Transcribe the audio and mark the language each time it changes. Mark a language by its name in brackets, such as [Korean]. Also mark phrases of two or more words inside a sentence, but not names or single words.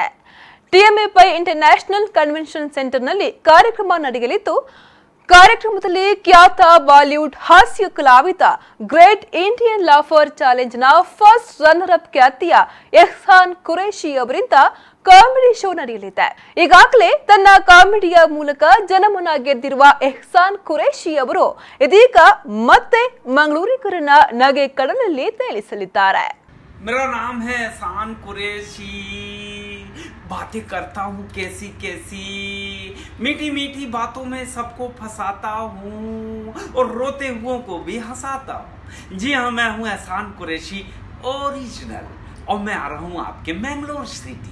[Kannada] ಟಿಎಂಎ ಪೈ ಇಂಟರ್ನ್ಯಾಷನಲ್ ಕನ್ವೆನ್ಷನ್ ಸೆಂಟರ್ನಲ್ಲಿ ಕಾರ್ಯಕ್ರಮ ನಡೆಯಲಿದ್ದು, ಕಾರ್ಯಕ್ರಮದಲ್ಲಿ ಖ್ಯಾತ ಬಾಲಿವುಡ್ ಹಾಸ್ಯ ಕಲಾವಿದ ಗ್ರೇಟ್ ಇಂಡಿಯನ್ ಲಾಫರ್ ಚಾಲೆಂಜ್ನ [English] first runner up [Kannada] ಖ್ಯಾತಿಯ ಎಹ್ಸಾನ್ ಖುರೇಶಿ ಅವರಿಂದ [English] comedy show [Kannada] ನಡೆಯಲಿದೆ. ಈಗಾಗಲೇ ತನ್ನ ಕಾಮಿಡಿಯ ಮೂಲಕ ಜನಮನ ಗೆದ್ದಿರುವ ಎಹ್ಸಾನ್ ಖುರೇಶಿ ಅವರು ಇದೀಗ ಮತ್ತೆ ಮಂಗಳೂರಿಗರನ್ನ ನಗೆ ಕಡಲಲ್ಲಿ ತೇಲಿಸಲಿದ್ದಾರೆ. [Hindi] मेरा नाम है एहसान कुरैशी, बातें करता हूँ कैसी कैसी, मीठी मीठी बातों में सबको फंसाता हूँ और रोते हुओं को भी हंसाता हूँ। जी हाँ, मैं हूँ एहसान कुरैशी ओरिजिनल और मैं आ रहा हूँ आपके मैंगलोर सिटी।